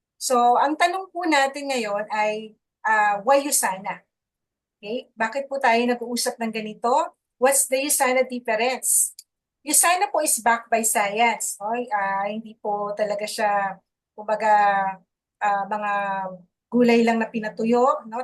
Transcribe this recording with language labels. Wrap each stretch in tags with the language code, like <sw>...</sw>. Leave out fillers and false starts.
<tl>So, ang tanong po natin ngayon ay,</tl> <en>why USANA? Okay?</en> <tl>Bakit po tayo nag-uusap ng ganito?</tl> <en>What's the USANA difference? USANA po is backed by science. No?</en> <tl>Hindi po talaga siya, kumbaga, mga gulay lang na pinatuyo, no?</tl>